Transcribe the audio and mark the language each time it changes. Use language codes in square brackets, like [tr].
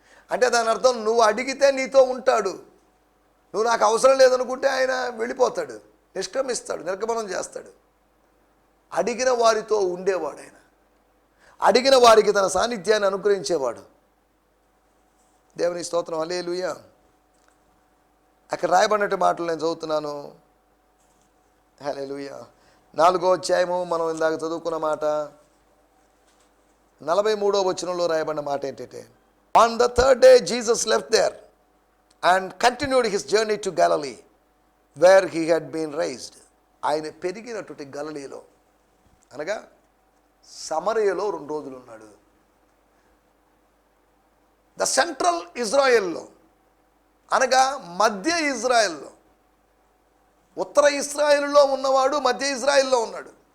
[te] అంటే దాని అర్థం, నువ్వు అడిగితే నీతో ఉంటాడు, నువ్వు నాకు అవసరం లేదనుకుంటే ఆయన వెళ్ళిపోతాడు, నిష్క్రమిస్తాడు, నిర్గమనం చేస్తాడు. అడిగిన వారితో ఉండేవాడు ఆయన, అడిగిన వారికి తన సాన్నిధ్యాన్ని అనుగ్రహించేవాడు. దేవుని స్తోత్రం, హల్లెలూయా. అక్కడ రాయబడినట్టు మాటలు నేను చదువుతున్నాను. హల్లెలూయా. 4వ అధ్యాయము మనం ఇందాక చదువుకున్న మాట 43వ వచనంలో రాయబడిన మాట ఏంటంటే, [en] On the 3rd day Jesus left there and continued his journey to Galilee where he had been raised. [te] ఆయన పెరిగినటువంటి గలిలయలో అనగా సమరయలో 2 రోజులు ఉన్నాడు. ద సెంట్రల్ ఇజ్రాయెల్లో అనగా మధ్య ఇజ్రాయెల్లో, ఉత్తర ఇజ్రాయెల్లో ఉన్నవాడు మధ్య ఇజ్రాయెల్లో ఉన్నాడు.